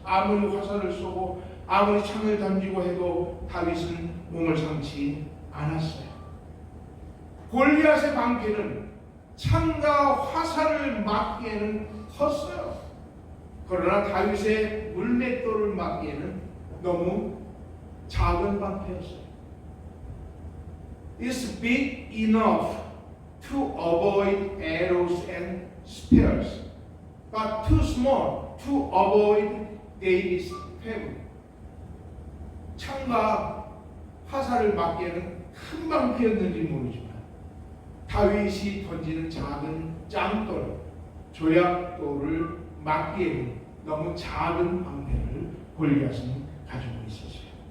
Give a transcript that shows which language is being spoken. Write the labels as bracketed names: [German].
[Korean] 아무리 화살을 쏘고 아무리 창을 던지고 해도 다윗은 몸을 상치 않았어요. 골리앗의 방패는 창과 화살을 막기에는 컸어요. 그러나 다윗의 물맷돌을 막기에는 너무 작은 방패였어요. [English] It's big enough to avoid arrows and spears, but too small to avoid David's family. [Korean] 창과 화살을 막기에는 큰 방패였는지 모르지만 다윗이 던지는 작은 짱돌, 조약돌을 막기에는 너무 작은 방패를 골리앗은 가지고 있었어요.